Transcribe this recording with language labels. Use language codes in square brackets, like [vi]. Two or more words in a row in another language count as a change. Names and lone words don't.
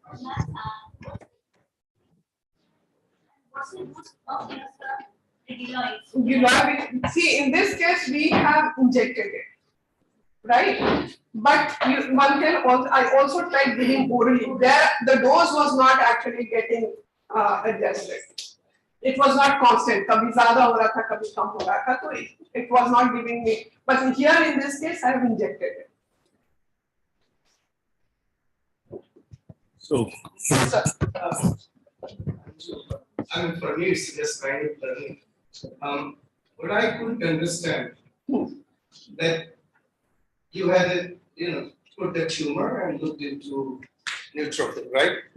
[en] See, in this case, we have injected it, right? But one can also, I also tried giving orally. There, the dose was not actually getting adjusted. It was not constant. [hi] कभी ज़्यादा हो रहा था, कभी कम हो रहा था. [en] So it was not giving me. But here in this case, I have injected it. So, I mean, for me, it's just kind of learning. What I couldn't understand that you had, put the tumor and looked into neutrophil, right?